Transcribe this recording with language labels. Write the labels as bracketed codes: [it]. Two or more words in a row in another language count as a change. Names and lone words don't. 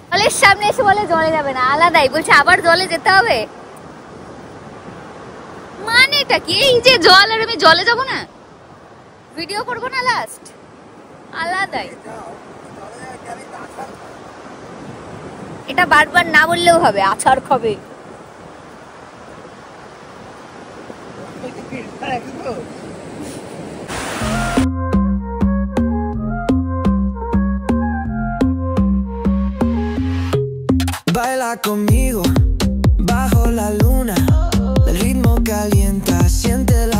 [bn] জলের সামনে এসে বলে জলে যাবে না, আলাদাই বলছে আবার জলে যেতে হবে। মানেটা কি? এই যে জল, আর আমি জলে যাবো না, ভিডিও করবো না লাস্ট, আলাদাই। এটা বারবার না বললেও হবে, আছাড় খাবে। [es] Baila conmigo bajo la luna, el ritmo calienta, siente la